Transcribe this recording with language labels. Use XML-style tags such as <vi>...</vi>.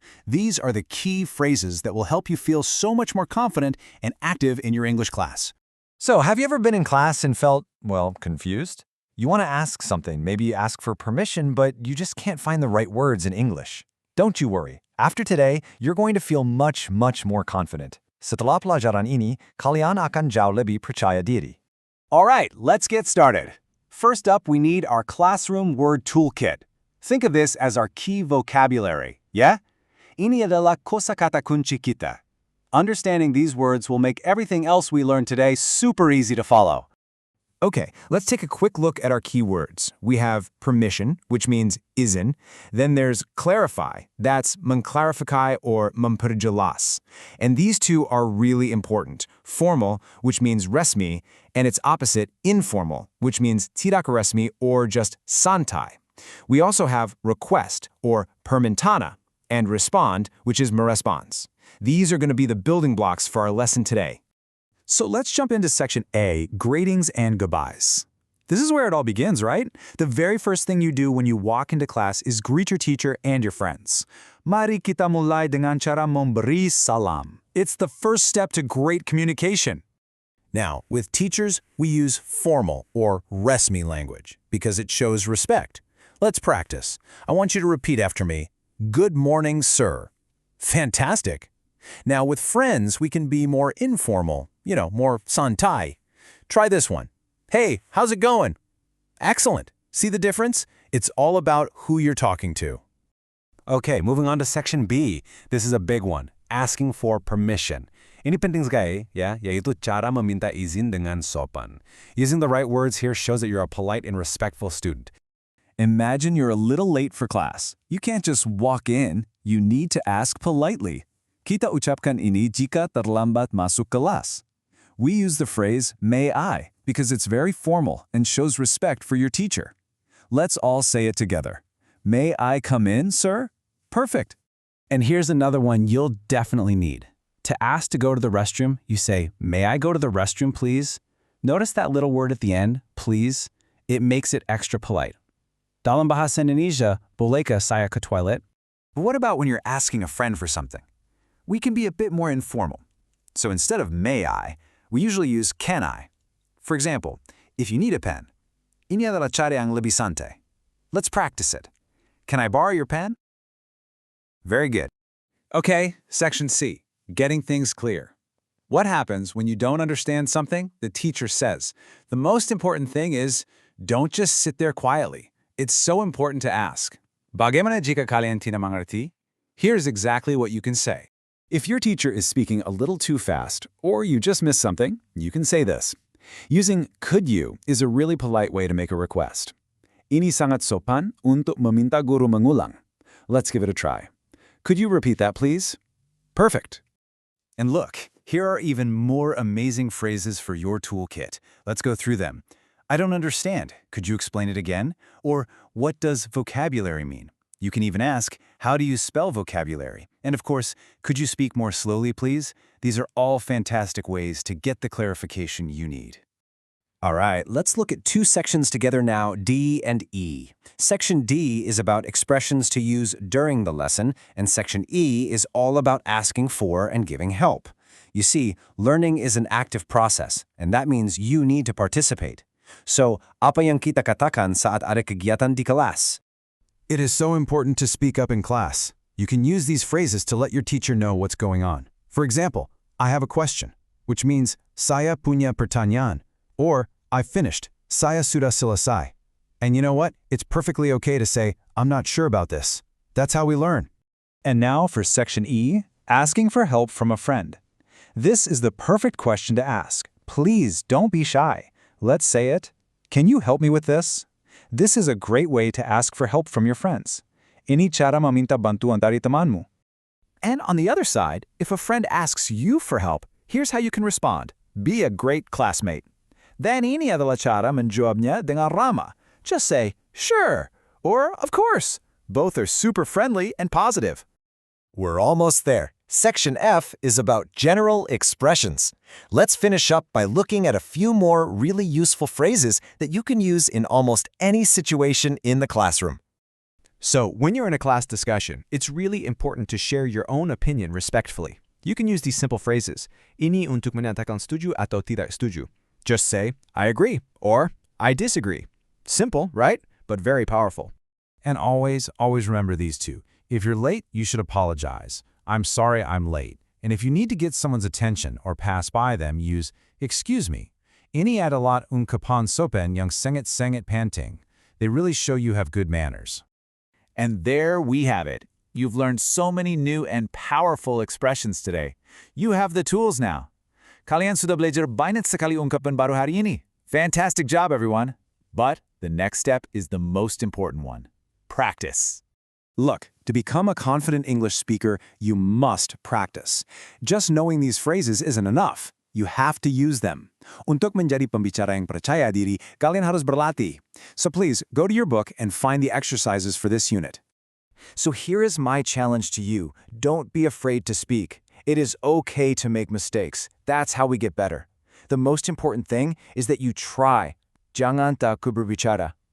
<en>These are the key phrases that will help you feel so much more confident and active in your English class. So, have you ever been in class and felt, confused? You want to ask something, maybe you ask for permission, but you just can't find the right words in English. Don't you worry. After today, you're going to feel much more confident.</en> <id>Setelah pelajaran ini, kalian akan jauh lebih percaya diri.</id> <en>All right, let's get started. First up, we need our classroom word toolkit. Think of this as our key vocabulary, yeah?</en> <id>Ini adalah kosakata kunci kita.</id> <en>Understanding these words will make everything else we learn today super easy to follow. Okay, let's take a quick look at our keywords. We have permission, which means izin. Then there's clarify, that's mengklarifikasi or memperjelas. And these two are really important. Formal, which means resmi, and its opposite, informal, which means tidak resmi or just santai. We also have request or permintana, and respond, which is merespons. These are going to be the building blocks for our lesson today. So let's jump into Section A, Greetings and Goodbyes. This is where it all begins, right? The very first thing you do when you walk into class is greet your teacher and your friends.</en> <id>Mari kita mulai dengan cara memberi salam.</id> <en>It's the first step to great communication. Now, with teachers, we use formal or resmi language because it shows respect. Let's practice. I want you to repeat after me. Good morning, sir. Fantastic. Now, with friends, we can be more informal, more santai. Try this one. Hey, how's it going? Excellent. See the difference? It's all about who you're talking to. Okay, moving on to Section B. This is a big one, asking for permission.</en> <id>Ini penting sekali, ya, yaitu cara meminta izin dengan sopan.</id> <en>Using the right words here shows that you're a polite and respectful student. Imagine you're a little late for class. You can't just walk in. You need to ask politely.</en> <id>Kita ucapkan ini jika terlambat masuk kelas.</id> <en>We use the phrase, may I, because it's very formal and shows respect for your teacher. Let's all say it together. May I come in, sir? Perfect. And here's another one you'll definitely need. To ask to go to the restroom, you say, may I go to the restroom, please? Notice that little word at the end, please? It makes it extra polite.</en> <id>Dalam bahasa Indonesia, bolehkah saya ke toilet?</id> <en>But what about when you're asking a friend for something? We can be a bit more informal. So instead of may I, we usually use can I. For example, if you need a pen,</en> <id>ini adalah cara yang lebih santai.</id> <en>Let's practice it. Can I borrow your pen? Very good. Okay, Section C, getting things clear. What happens when you don't understand something the teacher says? The most important thing is, don't just sit there quietly. It's so important to ask.</en> <id>Bagaimana jika kalian tidak mengerti?</id> <en>Here's exactly what you can say. If your teacher is speaking a little too fast, or you just missed something, you can say this. Using could you is a really polite way to make a request.</en> <id>Ini sangat sopan untuk meminta guru mengulang.</id> <en>Let's give it a try. Could you repeat that, please? Perfect. And look, here are even more amazing phrases for your toolkit. Let's go through them. I don't understand. Could you explain it again? Or what does vocabulary mean? You can even ask, how do you spell vocabulary? And of course, could you speak more slowly, please? These are all fantastic ways to get the clarification you need. All right, let's look at two sections together now, D and E. Section D is about expressions to use during the lesson, and Section E is all about asking for and giving help. You see, learning is an active process, and that means you need to participate.</en> <id>So, apa yang kita katakan saat ada kegiatan di kelas?</id> <en>It is so important to speak up in class. You can use these phrases to let your teacher know what's going on. For example, I have a question, which means</en> <id>saya punya pertanyaan,</id> <en>or I finished,</en> <id>saya sudah selesai.</id> <en>And you know what? It's perfectly okay to say, I'm not sure about this. That's how we learn. And now for Section E, asking for help from a friend. This is the perfect question to ask. Please don't be shy. Let's say it. Can you help me with this? This is a great way to ask for help from your friends.</en> <id>Ini cara meminta bantuan dari temanmu.</id> <en>And on the other side, if a friend asks you for help, here's how you can respond. Be a great classmate. Then</en> <id>ini adalah cara menjawabnya dengan ramah.</id> <en>Just say, sure, or of course. Both are super friendly and positive. We're almost there. Section F is about general expressions. Let's finish up by looking at a few more really useful phrases that you can use in almost any situation in the classroom. So, when you're in a class discussion, it's really important to share your own opinion respectfully. You can use these simple phrases.</en> <id>Ini untuk menyatakan setuju atau tidak setuju.</id> <en>Just say, I agree, or I disagree. Simple, right? But very powerful. And always remember these two. If you're late, you should apologize. I'm sorry I'm late. And if you need to get someone's attention or pass by them, use excuse me.</en> <id>Ini adalah ungkapan sopan yang sangat penting.</id> <en>They really show you have good manners. And there we have it. You've learned so many new and powerful expressions today. You have the tools now.</en> <id>Kalian sudah belajar banyak sekali ungkapan baru hari ini.</id> <en>Fantastic job, everyone. But the next step is the most important one. Practice. Look, to become a confident English speaker, you must practice. Just knowing these phrases isn't enough. You have to use them.</en> <id>Untuk menjadi pembicara yang percaya diri, kalian harus berlatih.</id> <en>So please, go to your book and find the exercises for this unit. So here is my challenge to you. Don't be afraid to speak. It is okay to make mistakes. That's how we get better. The most important thing is that you try.</en> <id>Jangan takut berbicara.</id>